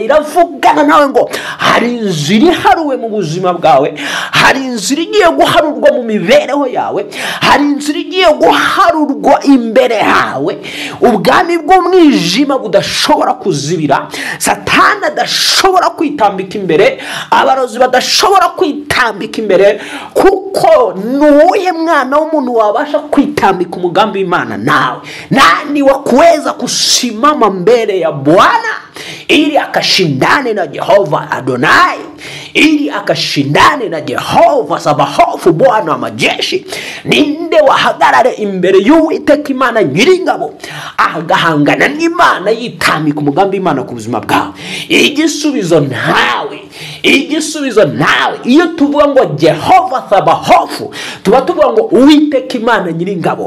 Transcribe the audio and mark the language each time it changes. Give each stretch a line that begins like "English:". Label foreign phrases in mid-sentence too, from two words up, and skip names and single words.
Kinyarwanda: Iravugana nawe ngo hari inzira iharuwe mu buzima bwawe, hari inzira igiye guharurwa mu mibereho yawe, hari inzira igiye guharurwa imbere yawe. Ubwami bw'umwijima budashobora kuzibira, Satani adashobora kwitambika imbere, abarozi badashobora kwitambika imbere, kuko nuye mwana w'umuntu wabasha kwitambika umugambi w'Imana nawe?
Swahili: Nani wa kuweza kusimama mbele ya Bwana ili akashindane na Jehova Adonai, ili akashindane na Jehova Sabaoth, Bwana wa majeshi?
Kinyarwanda: Ninde wahagarare imbere y'Uwiteka Imana Nyiringabo agahangana n'Imana yitambika umugambi w'Imana ku buzima bwawe? Igisubizo nawe, igisubizo nawe. Iyo tuvuga ngo Jehova Sabaoth, tuba tuvuga ngo Uwiteka Imana Nyiringabo.